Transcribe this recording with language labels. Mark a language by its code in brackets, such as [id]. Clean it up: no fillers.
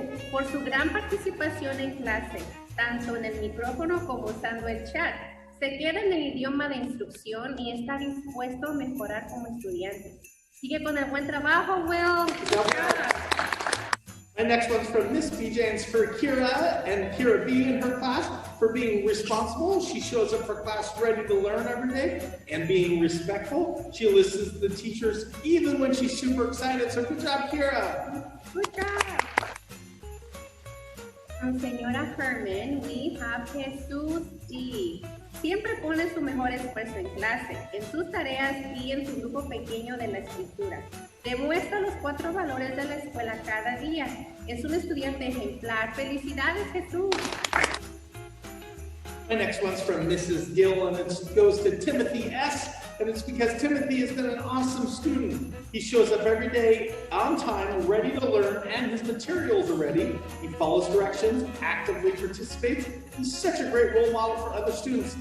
[es] Por su gran participación en clase, tanto en el micrófono como usando el chat, se queda en el idioma de instrucción y está dispuesto a mejorar como estudiante. Sigue con el buen trabajo, Will. [en] My next one's from Miss BJ, and it's for Kira and Kira B in her class for being responsible. She shows up for class ready to learn every day and being respectful. She listens to the teachers even when she's super excited. So good job, Kira. Good job. From Señora Herman, we have Jesus D. [es] Siempre pone su mejor esfuerzo en clase, en sus tareas y en su grupo pequeño de la escritura. Demuestra los 4 valores de la escuela cada día. Es un estudiante ejemplar. ¡Felicidades, Jesús! [en] My next one's from Mrs. Gill, and it goes to Timothy S. And it's because Timothy has been an awesome student. He shows up every day on time, ready to learn, and his materials are ready. He follows directions, actively participates. He's such a great role model for other students.